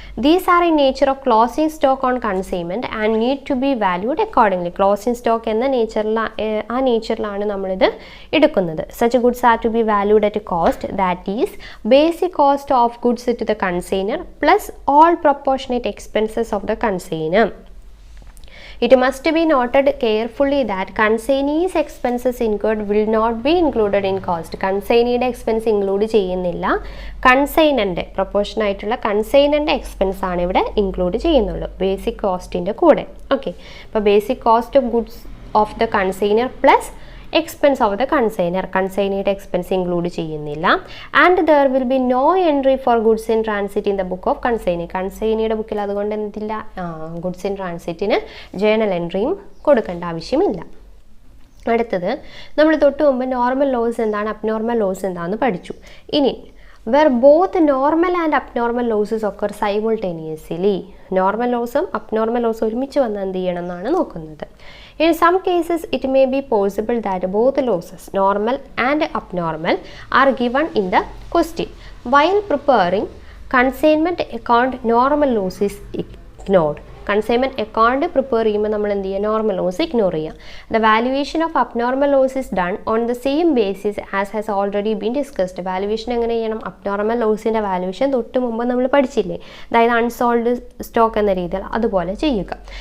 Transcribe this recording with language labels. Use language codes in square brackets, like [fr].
[en] These are in nature of closing stock on consignment and need to be valued accordingly. [ml] Closing stock എന്ന നേച്ചറിലാണ് നമ്മളിത് എടുക്കുന്നത്. [en] Such goods are to be valued at cost, that is basic cost of goods to the consignor plus all proportionate expenses of the consignor. It must be noted carefully that consignee's expenses incurred will not be included in cost. [ml] കൺസൈനിയുടെ expense include ചെയ്യുന്നില്ല, കൺസൈനൻ്റെ proportion ആയിട്ടുള്ള കൺസൈനൻ്റെ expense ആണ് ഇവിടെ include ചെയ്യുന്നുള്ളൂ basic കോസ്റ്റിൻ്റെ കൂടെ. [en] okay, അപ്പോൾ basic cost of goods of the consignor plus expense of the consignor, [ml] കൺസൈനിയുടെ expense include ചെയ്യുന്നില്ല. [en] And there will be no entry for goods in transit in the book of consignee. [ml] കൺസൈനിയുടെ ബുക്കിൽ അതുകൊണ്ട് എന്തില്ല, goods in ട്രാൻസിറ്റിന് journal എൻട്രിയും കൊടുക്കേണ്ട ആവശ്യമില്ല. അടുത്തത് നമ്മൾ തൊട്ട് മുമ്പ് നോർമൽ ലോസ് എന്താണ്, അബ്നോർമൽ ലോസ് എന്താണെന്ന് പഠിച്ചു. [en] ഇനി where both normal and abnormal losses occur simultaneously. [ml] Normal ലോസും abnormal ലോസും ഒരുമിച്ച് വന്ന് എന്ത് ചെയ്യണം എന്നാണ് നോക്കുന്നത്. [en] In some cases it may be possible that both losses, normal and abnormal, are given in the question. While preparing consignment account, normal loss is ignored. [ml] Consignment account prepare ചെയ്യുമ്പോൾ നമ്മൾ എന്ത് ചെയ്യുക, നോർമൽ ലോസ് ഇഗ്നോർ ചെയ്യുക. [en] The valuation of abnormal loss is done on the same basis as has already been discussed. [ml] Valuation എങ്ങനെ ചെയ്യണം, abnormal ലോസിൻ്റെ valuation തൊട്ട് മുമ്പ് നമ്മൾ പഠിച്ചില്ലേ, അതായത് അൺസോൾഡ് സ്റ്റോക്ക് എന്ന രീതിയിൽ അതുപോലെ ചെയ്യുക.